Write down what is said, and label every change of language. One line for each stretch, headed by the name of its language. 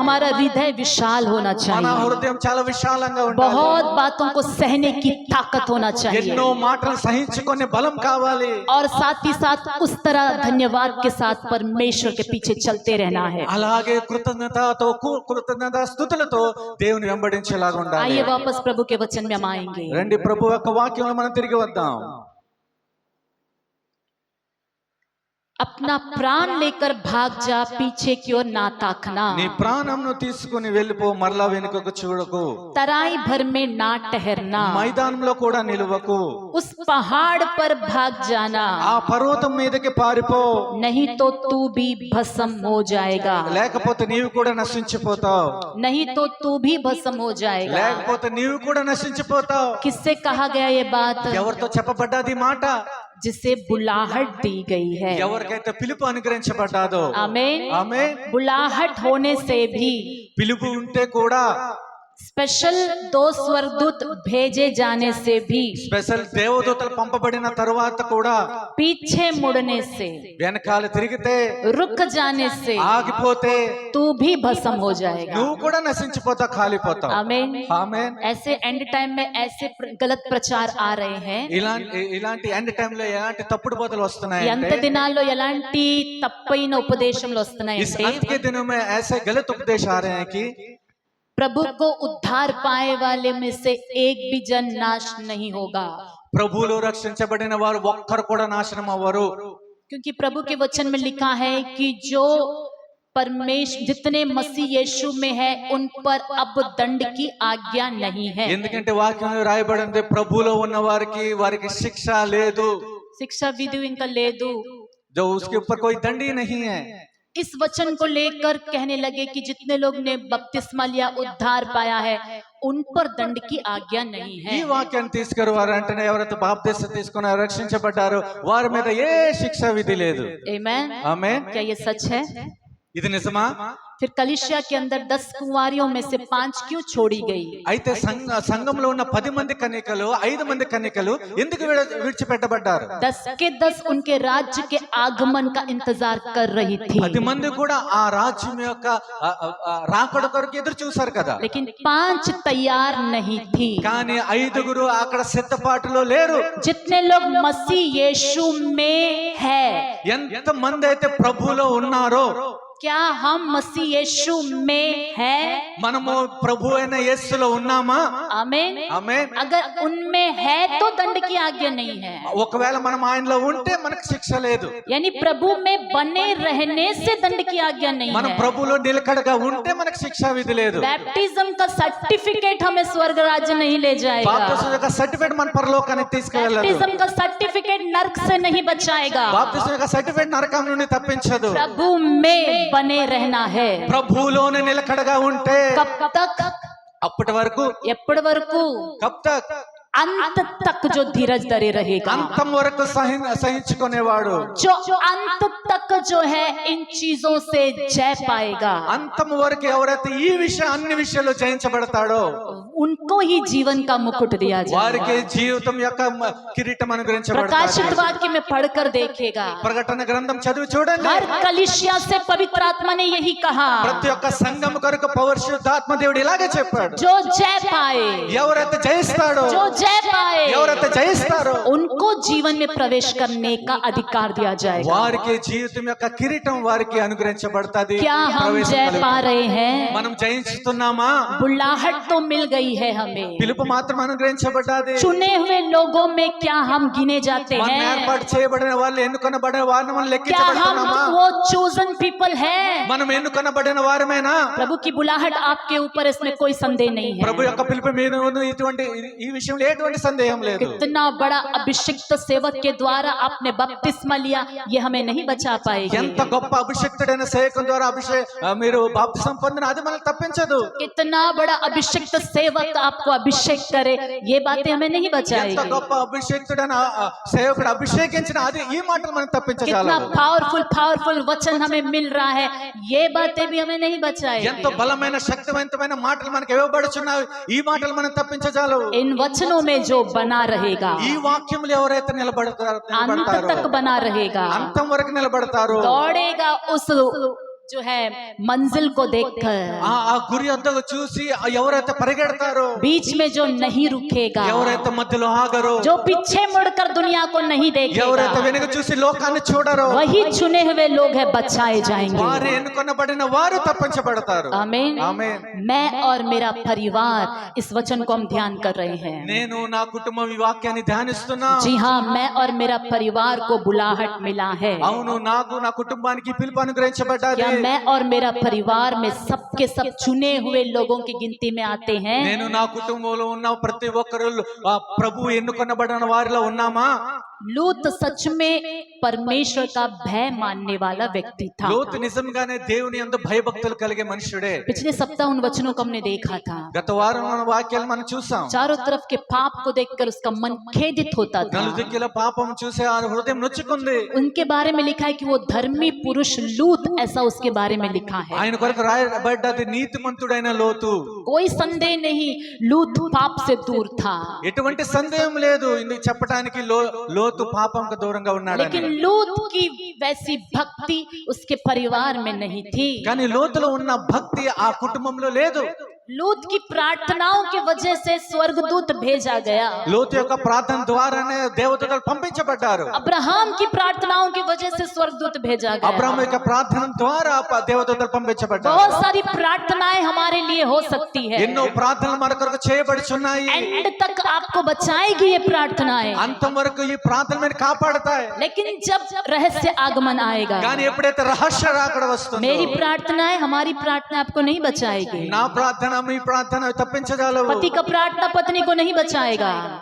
Hindi: हमारा हृदय विशाल होना
Telugu: మన
Hindi: चाहिए,
Telugu: హృదయం చాలా విశాలంగా ఉండాలి.
Hindi: बहुत बातों को सहने की ताकत होना चाहिए,
Telugu: ఎన్నో మాటలు సహించుకునే బలం కావాలి.
Hindi: और साथ ही साथ उस तरह धन्यवाद के साथ परमेश्वर के पीछे चलते रहना है।
Telugu: అలాగే కృతజ్ఞత స్తుతులతో దేవుని వెంబడించేలాగా ఉండాలి.
Hindi: आइए वापस प्रभु के वचन में हम आएंगे।
Telugu: రండి, ప్రభు యొక్క వాక్యంలో మనం తిరిగి వద్దాం.
Hindi: अपना प्राण लेकर भाग जा, पीछे की ओर ना ताकना,
Telugu: నీ ప్రాణంను తీసుకుని వెళ్ళిపో, మరలా వెనుకకు చూడకు.
Hindi: तराई भर में ना ठहरना,
Telugu: మైదానంలో కూడా నిలువకు.
Hindi: उस पहाड़ पर भाग जाना,
Telugu: ఆ పర్వతం మీదకి పారిపో,
Hindi: नहीं तो तू भी भस्म हो जाएगा,
Telugu: లేకపోతే నీవు కూడా నశించిపోతావు.
Hindi: नहीं तो तू भी भस्म हो जाएगा।
Telugu: లేకపోతే నీవు కూడా నశించిపోతావు.
Hindi: किससे कहा गया ये बात?
Telugu: ఎవరితో చెప్పబడ్డది మాట?
Hindi: जिसे बुलाहट दी गई है।
Telugu: ఎవరికైతే పిలుపు అనుగ్రహించబడ్డాదో,
Hindi: आमीन।
Telugu: ఆమేన్.
Hindi: बुलाहट होने से भी,
Telugu: పిలుపు ఉంటే కూడా,
Hindi: स्पेशल 2 स्वर्गदूत भेजे जाने से भी,
Telugu: స్పెషల్ దేవదూతలు పంపబడిన తరువాత కూడా,
Hindi: पीछे मुड़ने से,
Telugu: వెనకాల తిరిగితే,
Hindi: रुक जाने से
Telugu: ఆగిపోతే
Hindi: तू भी भस्म हो जाएगा।
Telugu: నువ్వు కూడా నశించిపోతావు, కాలిపోతావు.
Hindi: आमीन।
Telugu: ఆమేన్.
Hindi: ऐसे एंड टाइम में ऐसे गलत प्रचार आ रहे हैं।
Telugu: ఇలాంటి ఎండ్ టైం లో ఎలాంటి తప్పుడు బోధలు వస్తున్నాయి ఈ అంత దినాల్లో ఎలాంటి తప్పైన ఉపదేశంలో
Hindi: इस
Telugu: వస్తున్నాయంటే,
Hindi: अंत के दिनों में ऐसे गलत उपदेश आ रहे हैं कि प्रभु को उद्धार पाए वाले में से एक भी जन नाश नहीं होगा,
Telugu: ప్రభువులో రక్షించబడిన వారు ఒక్కరు కూడా నాశనం అవ్వరు.
Hindi: क्योंकि प्रभु के वचन में लिखा है कि जो परमेश्वर जितने मसीह यीशु में है उन पर अब दंड की आज्ञा नहीं है।
Telugu: ఎందుకంటే వాక్యంలో రాయబడింది ప్రభువులో ఉన్న వారికి శిక్ష లేదు, शिक्षा विधि इनका लेदू।
Hindi: जो उसके ऊपर कोई दंड ही नहीं है। इस वचन को लेकर कहने लगे कि जितने लोग ने बपतिस्मा लिया उद्धार पाया है उन पर दंड की आज्ञा नहीं है।
Telugu: ఈ వాక్యాన్ని తీసుకుని వారు అంటేనే ఎవరైతే బాప్తిస్మం తీసుకుని రక్షించబడ్డారో వారి మీద ఏ శిక్ష విధి లేదు।
Hindi: आमीन।
Telugu: ఆమేన్।
Hindi: क्या ये सच है?
Telugu: ఇది నిజమా?
Hindi: फिर कलीसिया के अंदर 10 कुंवारियों में से 5 क्यों छोड़ी गई?
Telugu: అయితే సంఘంలో ఉన్న 10 మంది కన్యకలు 5 మంది కన్యకలు ఎందుకు విడిచిపెట్టబడ్డారు?
Hindi: 10 के 10 उनके राज्य के आगमन का इंतजार कर रही थी,
Telugu: 10 మంది కూడా ఆ రాజ్యం యొక్క రాకడ కొరకు ఎదురు చూశారు కదా।
Hindi: लेकिन 5 तैयार नहीं थी।
Telugu: కానీ 5గురు అక్కడ సిద్ధపాటులో లేరు।
Hindi: जितने लोग मसीह यीशु में है,
Telugu: ఎంత మంది అయితే ప్రభువులో ఉన్నారో,
Hindi: क्या हम मसीह यीशु में है?
Telugu: మనము ప్రభు అయిన యేసులో ఉన్నామా?
Hindi: आमीन।
Telugu: ఆమేన్।
Hindi: अगर उनमें है तो दंड की आज्ञा नहीं है,
Telugu: ఒకవేళ మనం ఆయనలో ఉంటే మనకు శిక్ష లేదు।
Hindi: यानी प्रभु में बने रहने से दंड की आज्ञा नहीं
Telugu: మనం
Hindi: है।
Telugu: ప్రభువులో నిలకడగా ఉంటే మనకు శిక్షా విధి లేదు।
Hindi: बैप्टिज्म का सर्टिफिकेट हमें स्वर्ग राज्य नहीं ले जाएगा,
Telugu: బాప్తిస్మం యొక్క సర్టిఫికెట్ మన పరలోకానికి తీసుకెళ్ళదు।
Hindi: बैप्टिज्म का सर्टिफिकेट नरक से नहीं बचाएगा,
Telugu: బాప్తిస్మం యొక్క సర్టిఫికెట్ నరకం నుండి తప్పించదు।
Hindi: प्रभु में बने रहना है।
Telugu: ప్రభువులోనే నిలకడగా ఉంటే
Hindi: कब तक?
Telugu: అప్పటి వరకు, ఎప్పటి వరకు?
Hindi: కబ్ తక్, अंत तक जो धीरज धरे रहेगा,
Telugu: అంతం వరకు సహించుకునేవాడు,
Hindi: जो अंत तक जो है इन चीजों से जय पाएगा,
Telugu: అంతం వరకు ఎవరైతే ఈ అన్ని విషయాలు జయించబడతాడో
Hindi: उनको ही जीवन का मुकुट दिया जाएगा।
Telugu: వారికి జీవితం యొక్క కిరీటం అనుగ్రహించబడతాది।
Hindi: प्रकाशित वाक्य में पढ़कर देखेगा,
Telugu: ప్రకటన గ్రంథం చదివి చూడండి।
Hindi: हर कलीसिया से पवित्र आत्मा ने यही कहा,
Telugu: ప్రతి ఒక్క సంఘం కొరకు పరిశుద్ధాత్మ దేవుడు ఇలాగే చెప్పాడు,
Hindi: जो जय पाए,
Telugu: ఎవరైతే జయిస్తాడో,
Hindi: जो जय पाए,
Telugu: ఎవరైతే జయిస్తారో
Hindi: उनको जीवन में प्रवेश करने का अधिकार दिया जाएगा।
Telugu: వారికి జీవితం యొక్క కిరీటం వారికి అనుగ్రహించబడతాది।
Hindi: क्या हम जय पा रहे हैं?
Telugu: మనం జయించుతున్నామా?
Hindi: बुलाहट तो मिल गई है हमें,
Telugu: పిలుపు మాత్రం అనుగ్రహించబడ్డాది।
Hindi: चुने हुए लोगों में क्या हम गिने जाते
Telugu: మనం
Hindi: हैं?
Telugu: ఏర్పాటు చేయబడిన వాళ్ళు, ఎన్నుకొనబడిన వారిని మనం
Hindi: क्या हम
Telugu: లెక్కించబడుతున్నామా?
Hindi: वो
English: chosen people
Hindi: है?
Telugu: మనం ఎన్నుకొనబడిన వారమేనా?
Hindi: प्रभु की बुलाहट आपके ऊपर, इसमें कोई संदेह नहीं है।
Telugu: ప్రభు యొక్క పిలుపు మీద ఉన్న ఇటువంటి ఈ విషయంలో ఎటువంటి సందేహం లేదు।
Hindi: कितना बड़ा अभिषिक्त सेवक के द्वारा आपने बपतिस्मा लिया, ये हमें नहीं बचा पाएगी।
Telugu: ఎంత గొప్ప అభిషిక్తుడైన సేవకుని ద్వారా మీరు బాప్తిసం పొందిన అది మనల్ని తప్పించదు।
Hindi: कितना बड़ा अभिषिक्त सेवक आपको अभिषेक करे, ये बातें हमें नहीं
Telugu: ఎంత
Hindi: बचाएगी।
Telugu: గొప్ప అభిషిక్తుడైన సేవకుడు అభిషేకించిన అది ఈ మాటలు మనం
Hindi: कितना
Telugu: తప్పించగలవు।
Hindi: पावरफुल वचन हमें मिल रहा है, ये बातें भी हमें नहीं बचाएगी।
Telugu: ఎంతో బలమైన శక్తివంతమైన మాటలు మనకు ఇవ్వబడుచున్నాయి, ఈ మాటలు మనం తప్పించగలవు।
Hindi: इन वचनों में जो बना रहेगा,
Telugu: ఈ వాక్యములు ఎవరైతే
Hindi: अंत
Telugu: నిలబడతారో,
Hindi: तक बना रहेगा,
Telugu: అంతం వరకు నిలబడతారు,
Hindi: दौड़ेगा उस जो है मंजिल को देखकर,
Telugu: ఆ గురి వద్దకు చూసి ఎవరైతే పరిగెడతారో,
Hindi: बीच में जो नहीं रुकेगा,
Telugu: ఎవరైతే మధ్యలో ఆగరో,
Hindi: जो पीछे मुड़कर दुनिया को नहीं
Telugu: ఎవరైతే
Hindi: देखेगा,
Telugu: వెనుక చూసి లోకాన్ని చూడరో,
Hindi: वही चुने हुए लोग हैं, बचाए जाएंगे।
Telugu: వారు ఎన్నుకొనబడిన వారు తప్పించబడతారు।
Hindi: आमीन।
Telugu: ఆమేన్।
Hindi: मैं और मेरा परिवार इस वचन को हम ध्यान कर रहे हैं।
Telugu: నేను నా కుటుంబం ఈ వాక్యాన్ని ధ్యానిస్తున్నా।
Hindi: जी हाँ, मैं और मेरा परिवार को बुलाहट मिला है।
Telugu: అవును, నాకు నా కుటుంబానికి పిలుపు అనుగ్రహించబడ్డాది।
Hindi: क्या मैं और मेरा परिवार में सबके सब चुने हुए लोगों की गिनती में आते हैं?
Telugu: నేను నా కుటుంబంలో ఉన్న ప్రతి ఒక్కరు ప్రభు ఎన్నుకొనబడిన వారిలో ఉన్నామా?
Hindi: लूत सच में परमेश्वर का भय मानने वाला व्यक्ति था।
Telugu: లోతు నిజంగానే దేవుని యందు భయభక్తులు కలిగే మనుషుడే।
Hindi: पिछले सप्ताह उन वचनों को हमने देखा था,
Telugu: గత వారం మన వాక్యాలు మనం చూసాం।
Hindi: चारों तरफ के पाप को देखकर उसका मन खेदित होता था।
Telugu: నలుదిక్కుల పాపం చూసి ఆ హృదయం నొచ్చుకుంది।
Hindi: उनके बारे में लिखा है कि वो धर्मी पुरुष लूत, ऐसा उसके बारे में लिखा है।
Telugu: ఆయన కొరకు రాయబడ్డది నీతిమంతుడైన లోతు।
Hindi: कोई संदेह नहीं, लूत पाप से दूर था,
Telugu: ఎటువంటి సందేహం లేదు ఇందుకు చెప్పడానికి లోతు పాపంకు దూరంగా ఉన్నాడని।
Hindi: लेकिन लूत की वैसी भक्ति उसके परिवार में नहीं थी।
Telugu: కానీ లోతులో ఉన్న భక్తి ఆ కుటుంబంలో లేదు।
Hindi: लूत की प्रार्थनाओं की वजह से स्वर्गदूत भेजा गया।
Telugu: లోతు యొక్క ప్రార్థన ద్వారానే దేవదూతలు పంపించబడ్డారు.
Hindi: अब्राहम की प्रार्थनाओं की वजह से स्वर्गदूत भेजा गया।
Telugu: అబ్రాహాము యొక్క ప్రార్థన ద్వారా దేవదూతలు పంపించబడ్డారు.
Hindi: बहुत सारी प्रार्थनाएं हमारे लिए हो सकती है।
Telugu: ఎన్నో ప్రార్థనలు మన కొరకు చేయబడుచున్నాయి.
Hindi: एंड तक आपको बचाएगी ये प्रार्थनाएं,
Telugu: అంతం వరకు ఈ ప్రార్థన మీరు కాపాడతాయి.
Hindi: लेकिन जब रहस्य आगमन आएगा,
Telugu: కానీ ఎప్పుడైతే రహస్య రాకడ వస్తుందో,
Hindi: मेरी प्रार्थनाएं हमारी प्रार्थना आपको नहीं बचाएगी।
Telugu: నా ప్రార్థన మీ ప్రార్థన తప్పించగలవు.
Hindi: पति का प्रार्थना पत्नी को नहीं बचाएगा।